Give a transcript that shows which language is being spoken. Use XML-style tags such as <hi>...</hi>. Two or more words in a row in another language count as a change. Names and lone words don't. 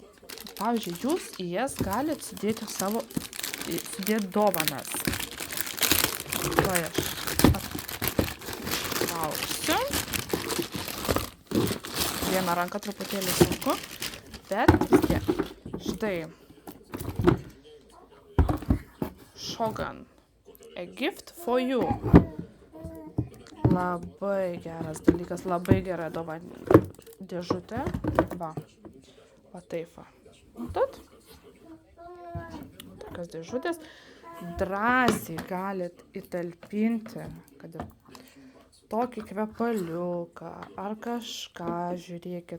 <lt>Pavyzdžiui, jūs į jas galite sudėti dovanas. Tai aš attrauksiu. Vieną ranką truputėlį sunku, bet vis tiek. Štai. Shogun.</lt> <en>A gift for you.</en> <lt>Labai geras dalykas, labai gera dovanų dėžutė. Va. Va taip va. Matot? Tokios dėžutės. Drąsiai galit įtalpinti, kad ir tokį kvepaliuką ar kažką, žiūrėkit.</lt>